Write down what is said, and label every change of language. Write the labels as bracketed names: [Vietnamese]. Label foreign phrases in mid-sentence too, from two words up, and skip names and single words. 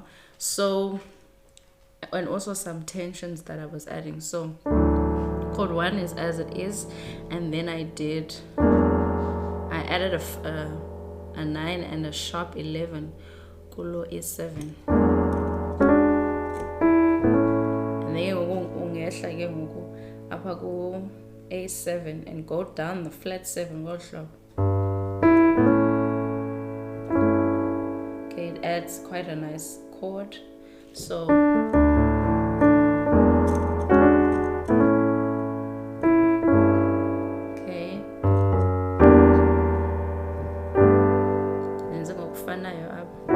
[English] So, and also some tensions that I was adding. So chord 1 is as it is, and then I added a 9 and a sharp 11 kulo E7. And then [Xhosa] ungehla ke ngoku apha ku [English] A7 and go down the flat 7 [Xhosa] ngolu hlobo. [English] Okay, it adds quite a nice chord. So okay, [Xhosa] nenze ngokufanayo apha.